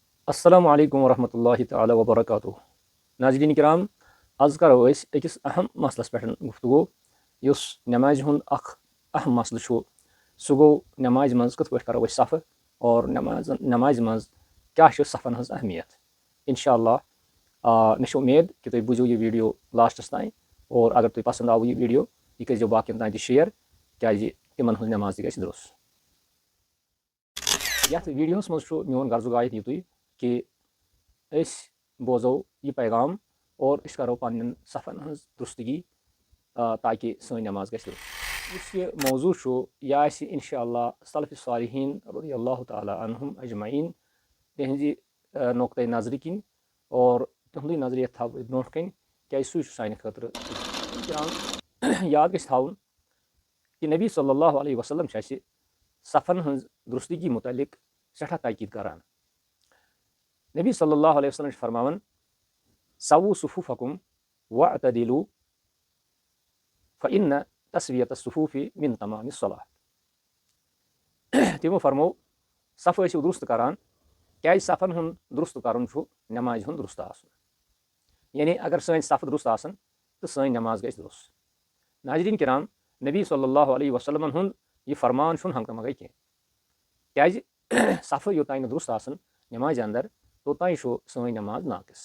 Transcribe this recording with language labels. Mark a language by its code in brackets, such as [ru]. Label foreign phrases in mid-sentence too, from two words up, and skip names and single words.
[ar] السلام عليكم ورحمة الله تعالى وبركاته. [ks] नाज़रीन किराम, आज करो अकिस अहम मसलस पे गुफ्तगू युस नमाज हुंद अहम मसल छु। सह गो नमाज मज कथ पे करो सफ़ और नमाज मज क्या सफ़न हज अहमियत। इंशाअल्लाह मे उम्मीद कि तुम बुझो यह वीडियो लास्टस ताई और अगर तुम पसंद आव यह वीडियो यह कर बाकियन तान शेयर क्या तिमन हज नमाज तह दुरुस्त। यथ वीडियोस मज मोन गर्जुक आयत युतुय कि बोजो यह पैगाम और करो पन्न सफ़न हज दुरुस्तगी ताकि सन नमाज गि दुरुस्त। यह मौजू यह इंशाअल्लाह [ar] سلف صالحين رضي الله تعالى عنهم أجمعين [ks] तिहंज़ नुक्ता नज़र किन और तिहुंद नज़रिया थो ब्रोह कन क्या सू सान खतर याद गि थवन कि नबी [ar] صلى الله عليه وسلم [ks] सफ़न हज दुरुस्तगी मुतलिक सठा ताकीद करान। [ar] نبی صلى الله عليه وسلم فرماون سووا صفوفكم واعتدلوا فإن تسوية الصفوف من تمام الصلاة. [ks] तिमो फरमो सफ़ दुरुस्त करान क्या सफ़न हुंद दुरुस्त करन नमाज हुंद दुरुस्त आसन। यानी अगर सन सफ़ दुरुस्त आसन तो सन नमाज गि दुरुस्त। नाज़रीन किराम, नबी [ar] صلى الله عليه وسلم [ks] हुंद यह फरमान हंगत मंगई कह क्या सफ़ योतान दुरुस्त आसन नमाज अंदर तोतान सन नमाज नाकिस।